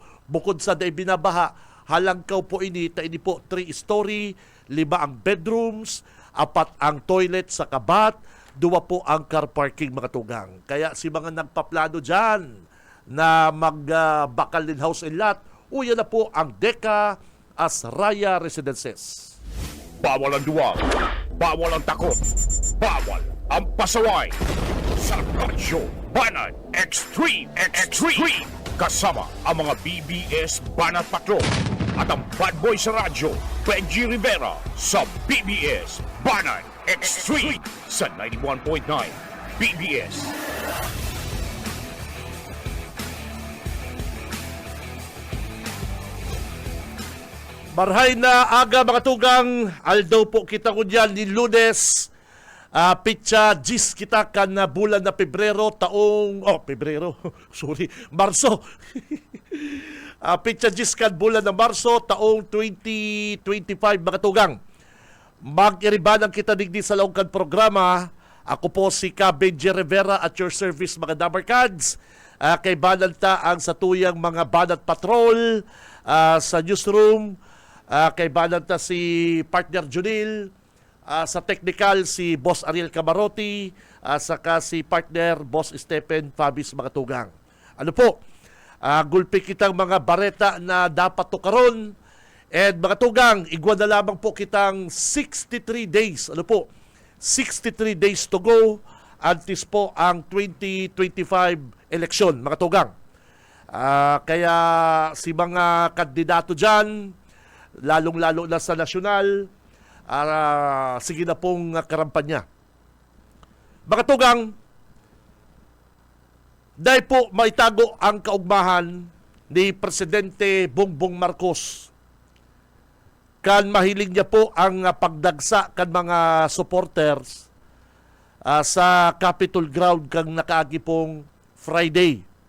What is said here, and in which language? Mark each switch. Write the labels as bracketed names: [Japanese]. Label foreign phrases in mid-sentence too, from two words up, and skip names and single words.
[Bikol] Bukod sa dahil binabaha, halangkaw po ini, ta ini po 3-story, 5 ang bedrooms, 4 ang toilet sa kabat, 2 po ang car parking, mga tugang. Kaya si mga nagpaplano dyan, na magbakal din [English] house and lot, [Bikol] uya na po ang Deca Asraya Residences. [Filipino] Bawal ang duwag, bawal ang takot, bawal ang pasaway. Sa Radyo Banat Extreme. Kasama ang mga BBS Banat Patrol at ang bad boy sa radyo, Benji Rivera, sa BBS Banat Extreme sa 91.9 BBS. [Bikol] Marhay na aga, mga tugang, aldaw po kita ko dyan ni Lunes, pitsa gis kita kan na bulan na Marso. Pitsa gis kan bulan na Marso, taong 2025, mga tugang. Mag-iribanang kita digdi sa laungkan programa. Ako po si Benji Rivera [English] at your service, [Bikol] mga Dabarkads. Kay Bananta ang satuyang mga Banat Patrol sa newsroom. Kay Bananta si partner Junil, sa technical si Boss Ariel Camarotti, saka si partner Boss Stephen Fabis, mga tugang. Ano po, gulpi kitang mga bareta na dapat to karon, and mga tugang, igwa na lamang po kitang [English] 63 days, 63 days to go, [Bikol] antes po ang 2025 election, mga tugang. Kaya si mga kandidato dyan, lalong-lalo na sa nasyonal, sige na pong karampanya. Mga tugang, dahil po maitago ang kaugmahan ni Presidente Bongbong Marcos, kan mahiling niya po ang pagdagsa kan mga supporters sa Capitol Ground kang nakaagi pong Friday.